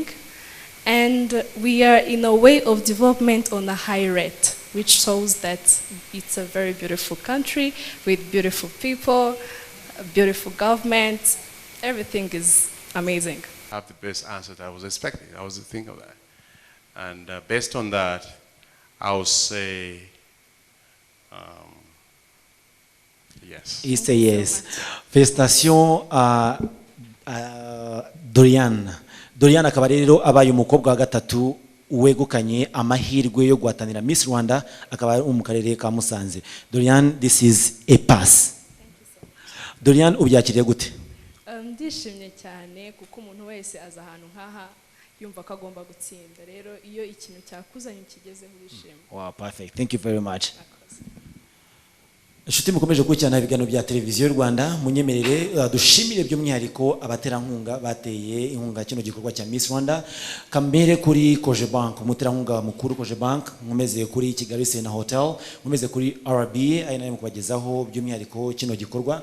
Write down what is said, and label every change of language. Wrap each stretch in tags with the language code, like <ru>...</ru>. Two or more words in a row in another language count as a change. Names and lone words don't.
<en>And we are in a way of development on a high rate, which shows that it's a very beautiful country with beautiful people, a beautiful government. Everything is amazing. I have the best answer that I was expecting. I was thinking of that. And based on that, I would say yes. He say yes.</en> <fr>Félicitations à Dorian.</fr> <rw>Dorian akaba rero abaye umukobwa wa gatatu uwegukanye amahirwe yo guhatanira Miss Rwanda akaba ari mu karere ka Musanze.</rw> <en>Dorian, this is a pass. Dorian,</en> <rw>ubyakiriye gute? Ndishimye cyane kuko umuntu wese aza ahantu nk'aha yumva ko agomba gutsinda, rero iyo ikintu cyakuzanye kigezeho urishima.</rw> <en>Wow, perfect. Thank you very much.</en> <rw>Inshuti mukomeje gukurikirana ibiganiro bya televiziyo y'u Rwanda, munyemerere dushimire by'umwihariko abaterankunga bateye inkunga kino gikorwa cya Miss Rwanda. Kambere kuri Cogebank, umuterankunga mukuru Cogebank, nkomeze kuri Kigali Sena Hotel, nkomeze kuri RBA ari nayo kubagezaho by'umwihariko kino gikorwa.</rw>